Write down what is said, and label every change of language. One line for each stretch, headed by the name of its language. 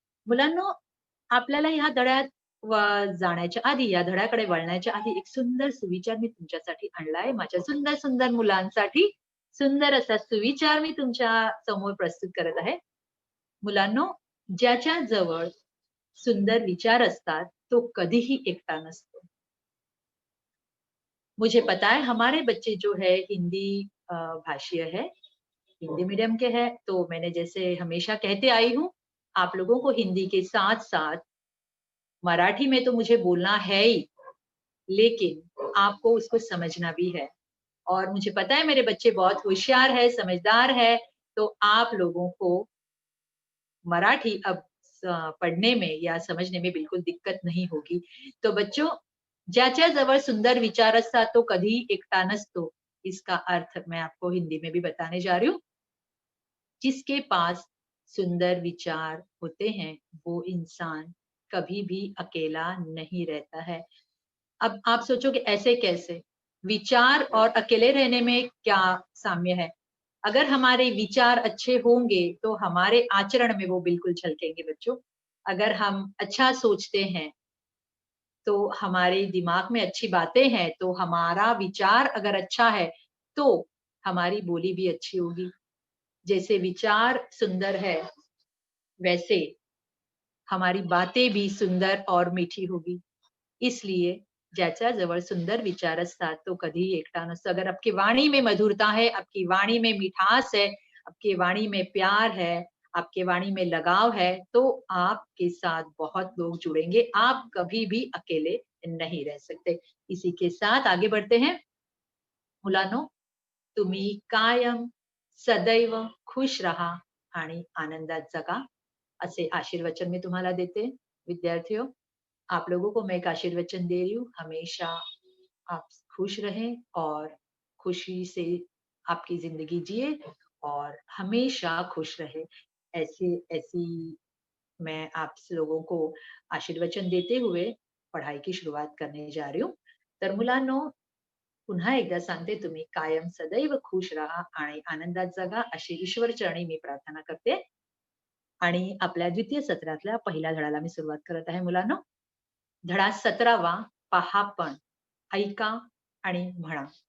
Marathi: मुलांनो, आपल्याला ह्या धड्यात जाण्याच्या आधी, या धड्याकडे वळण्याच्या आधी एक सुंदर सुविचार मी तुमच्यासाठी आणलाय. माझ्या सुंदर, सुंदर मुलांसाठी सुंदर असा सुविचार मी तुमच्या समोर प्रस्तुत करत आहे. मुलांनो, ज्याच्या जवळ सुंदर विचार असतात, तो कधीही एकटा नसतो.
Hindi: मुझे पता है हमारे बच्चे जो है हिंदी भाषीय है, हिंदी मीडियम के हैं, तो मैंने जैसे हमेशा कहते आई हूँ, आप लोगों को हिंदी के साथ-साथ मराठी में तो मुझे बोलना है ही, लेकिन आपको उसको समझना भी है। और मुझे पता है मेरे बच्चे बहुत होशियार है, समझदार है, तो आप लोगों को मराठी अब पढ़ने में या समझने में बिलकुल दिक्कत नहीं होगी. तो बच्चों,
Marathi: ज्याच्या जवळ सुंदर विचार असतात तो कधीही एकटा नसतो.
Hindi: इसका अर्थ मैं आपको हिंदी में भी बताने जा रही हूँ. जिसके पास सुंदर विचार होते हैं, वो इंसान कभी भी अकेला नहीं रहता है. अब आप सोचोगे ऐसे कैसे? विचार और अकेले रहने में क्या साम्य है? अगर हमारे विचार अच्छे होंगे, तो हमारे आचरण में वो बिल्कुल झलकेंगे बच्चों। अगर हम अच्छा सोचते हैं, तो हमारे दिमाग में अच्छी बातें हैं, तो हमारा विचार अगर अच्छा है, तो हमारी बोली भी अच्छी होगी। जैसे विचार सुंदर है, वैसे हमारी बातें भी सुंदर और मीठी होगी. इसलिए
Marathi: ज्याच्या जवळ सुंदर विचार असतात, तो कधीही एकटा नसतो.
Hindi: अगर आपकी वाणी में मधुरता है, आपकी वाणी में मिठास है, आपकी वाणी में प्यार है, आपकी वाणी में लगाव है, तो आपके साथ बहुत लोग जुड़ेंगे. आप कभी भी अकेले नहीं रह सकते. इसी के साथ आगे बढ़ते हैं.
Marathi: मुलांनो, तुम्ही कायम सदैव खुश रहा आणि आनंदात जगा, असे आशीर्वचन मी तुम्हाला देते.
Hindi: विद्यार्थियों, आप लोगों को मैं एक आशीर्वचन दे रही हूँ, हमेशा आप खुश रहें और खुशी से आपकी ज़िंदगी जिए और हमेशा खुश रहे। ऐसे ऐसी मैं आप लोगों को आशीर्वचन देते हुए पढ़ाई की
Marathi: सुरुवात करणे
Hindi: जा रही हूँ.
Marathi: तर मुलांनो, पुन्हा एकदा सांगते, तुम्ही कायम सदैव खुश राहा आणि आनंदात जगा अशी ईश्वरचरणी मी प्रार्थना करते. आणि आपल्या द्वितीय सत्रातल्या पहिल्या धड्याला मी सुरुवात करत आहे मुलांनो. धडा 17वा, पहा पण, ऐका आणि म्हणा.